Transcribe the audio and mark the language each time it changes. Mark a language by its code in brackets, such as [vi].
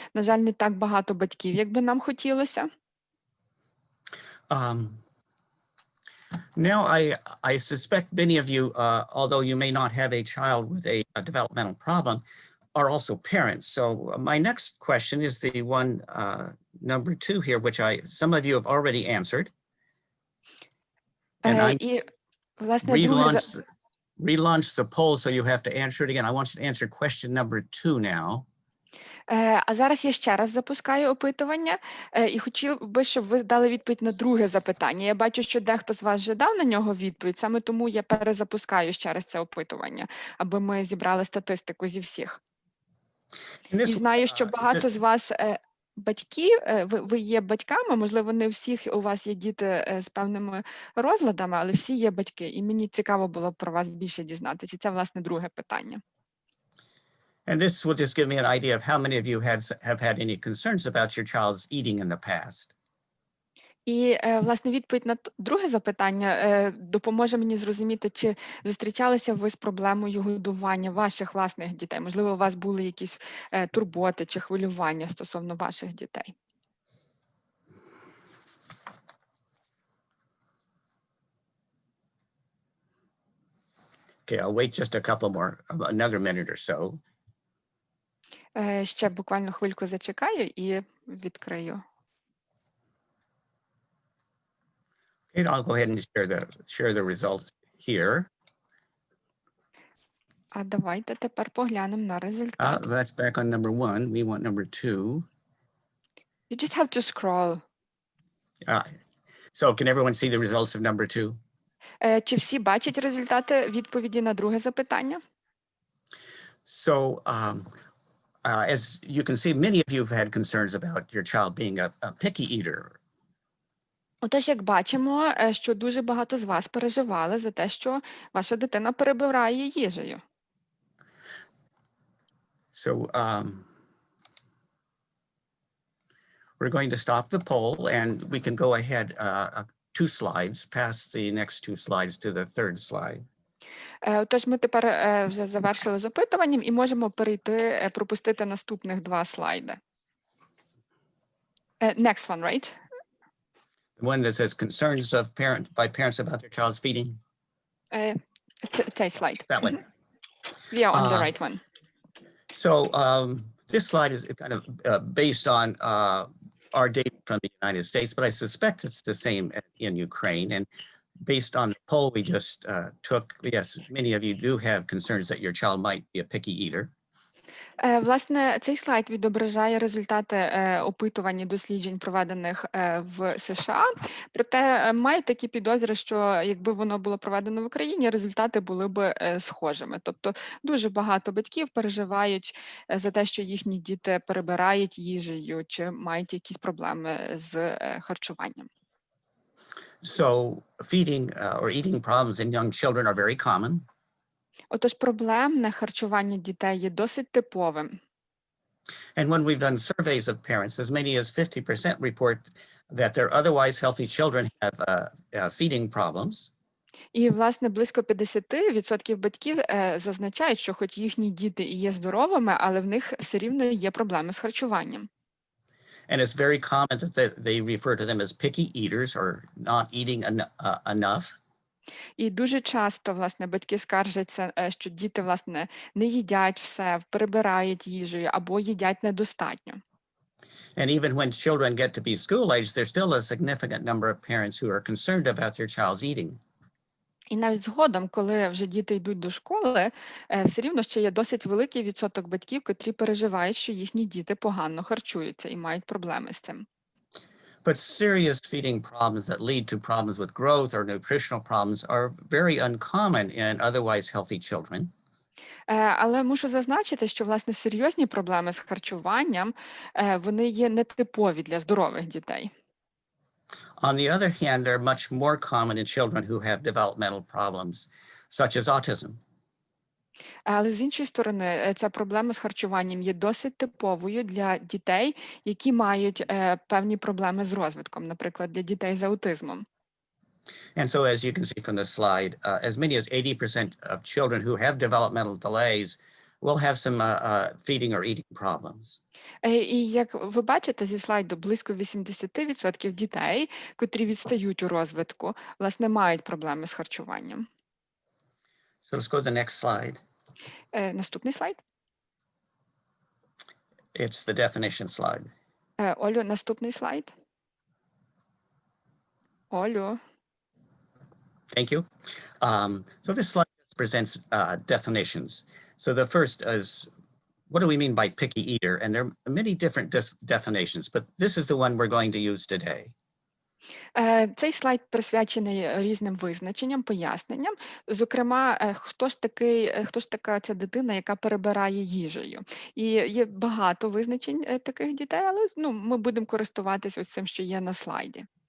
[uk] На жаль, не так багато батьків, як би нам хотілося. [en] Now, I suspect many of you, although you may not have a child with a developmental problem, are also parents. So my next question is the one number 2 here, which some of you have already answered. And I [uk] І, власне, [en] relaunch the poll, so you have to answer it again. I want you to answer question number 2 now. [uk] А зараз я ще раз запускаю опитування і хотів би, щоб ви дали відповідь на друге запитання. Я бачу, що дехто з вас вже дав на нього відповідь, саме тому я перезапускаю ще раз це опитування, аби ми зібрали статистику зі всіх. І знаю, що багато з вас батьки, ви є батьками, можливо, не у всіх у вас є діти з певними розладами, але всі є батьки. І мені цікаво було б про вас більше дізнатися. Це, власне, друге питання. [en] And this will just give me an idea of how many of you have had any concerns about your child's eating in the past. [uk] І, власне, відповідь на друге запитання допоможе мені зрозуміти, чи зустрічалися ви з проблемою годування ваших власних дітей. Можливо, у вас були якісь турботи чи хвилювання стосовно ваших дітей. [en] Okay, I'll wait just a couple more, another minute or so. [uk] Ще буквально хвильку зачекаю і відкрию. [en] Okay, I'll go ahead and share the results here. [uk] А давайте тепер поглянемо на результат. [en] That's back on number 1. We want number 2. You just have to scroll. So can everyone see the results of number 2? [uk] Чи всі бачать результати відповіді на друге запитання? [en] So as you can see, many of you have had concerns about your child being a picky eater. [uk] Отож, як бачимо, що дуже багато з вас переживали за те, що ваша дитина перебирає їжею. [en] So we're going to stop the poll and we can go ahead 2 slides, past the next 2 slides to the 3rd slide. [uk] Тож ми тепер вже завершили з опитуванням і можемо перейти, пропустити наступних 2 слайди. [en] Next one, right? The one that says concerns by parents about their child's feeding. [uk] Цей слайд. [en] That one. We are on the right one. So this slide is kind of based on our data from the United States, but I suspect it's the same in Ukraine. And based on the poll we just took, yes, many of you do have concerns that your child might be a picky eater. [uk] Власне, цей слайд відображає результати опитувань і досліджень, проведених в США. Проте маю такі підозри, що якби воно було проведено в Україні, результати були б схожими. Тобто дуже багато батьків переживають за те, що їхні діти перебирають їжею чи мають якісь проблеми з харчуванням. [en] So feeding or eating problems in young children are very common. [uk] Отож, проблемне харчування дітей є досить типовим. [en] And when we've done surveys of parents, as many as 50% report that their otherwise healthy children have feeding problems. [uk] І, власне, близько 50% батьків зазначають, що хоч їхні діти і є здоровими, але в них все рівно є проблеми з харчуванням. [en] And it's very common that they refer to them as picky eaters or not eating enough. [uk] І дуже часто, власне, батьки скаржаться, що діти, власне, не їдять все, перебирають їжею або їдять недостатньо. [en] And even when children get to be school age, there's still a significant number of parents who are concerned about their child's eating. [uk] І навіть згодом, коли вже діти йдуть до школи, все рівно ще є досить великий відсоток батьків, котрі переживають, що їхні діти погано харчуються і мають проблеми з цим. [en] But serious feeding problems that lead to problems with growth or nutritional problems are very uncommon in otherwise healthy children. [uk] Але мушу зазначити, що, власне, серйозні проблеми з харчуванням, вони є нетипові для здорових дітей. [en] On the other hand, they're much more common in children who have developmental problems, such as autism. [uk] Але з іншої сторони, ця проблема з харчуванням є досить типовою для дітей, які мають певні проблеми з розвитком, наприклад, для дітей з аутизмом. [en] And so as you can see from the slide, as many as 80% of children who have developmental delays will have some feeding or eating problems. [uk] І як ви бачите зі слайду, близько 80% дітей, котрі відстають у розвитку, власне, мають проблеми з харчуванням. [en] So let's go to the next slide. [uk] Наступний слайд. [en] It's the definition slide. [uk] Олю, наступний слайд. Олю. [en] Thank you. So this slide presents definitions. So the first is, what do we mean by picky eater? And there are many different definitions, but this is the one we're going to use today. [uk] Цей слайд присвячений різним визначенням, поясненням. Зокрема, хто ж така ця дитина, яка перебирає їжею. І є багато визначень таких дітей, але ми будемо користуватись ось цим, що є на слайді.